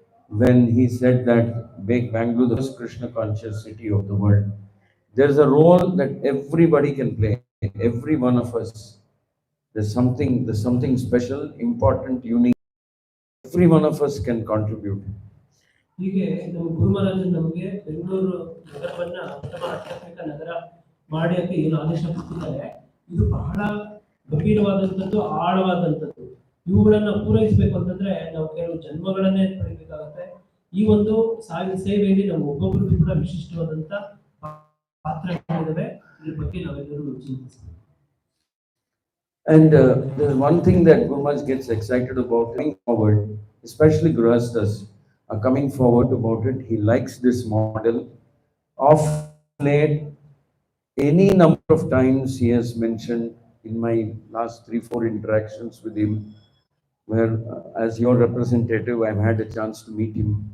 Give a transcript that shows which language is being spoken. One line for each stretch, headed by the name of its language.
English: When he said that make Bangalore the first Krishna conscious city of the world, There's a role that everybody can play. Every one of us. There's something special, important, unique. Every one of us can contribute.
Kannada: ಹೀಗೆ ನಮ್ಮ ಗುರು ಮಹಾರಾಜರು ನಮಗೆ ಬೆಂಗಳೂರು ನಗರವನ್ನ ಉತ್ತಮ ಆಧ್ಯಾತ್ಮಿಕ ನಗರ ಮಾಡೋಕ್ಕೆ ಏನು ಆದೇಶ ಕೊಟ್ಟಿದ್ದಾರೆ, ಇದು ಬಹಳ ಗಂಭೀರವಾದಂಥದ್ದು, ಆಳವಾದಂಥದ್ದು. ಇವುಗಳನ್ನ ಪೂರೈಸಬೇಕು ಅಂತಂದ್ರೆ ನಾವು ಕೆಲವು ಜನ್ಮಗಳನ್ನೇ ಪಡಿಬೇಕಾಗತ್ತೆ. ಈ ಒಂದು ಸೇವೆಯಲ್ಲಿ ನಮ್ಮ ಒಬ್ಬೊಬ್ಬರಿಗೂ ಕೂಡ ವಿಶಿಷ್ಟವಾದಂತ ಪಾತ್ರಗಳಿವೆ. ಇದ್ರ ಬಗ್ಗೆ ನಾವೆಲ್ಲರೂ ಚಿಂತಿಸ್ತೀವಿ.
English: And there's one thing that Guru Maharaj gets excited about coming forward, especially Grihasthas are coming forward about it. He likes this model. Of late, any number of times he has mentioned in my last 3-4 interactions with him, where as your representative, I've had a chance to meet him.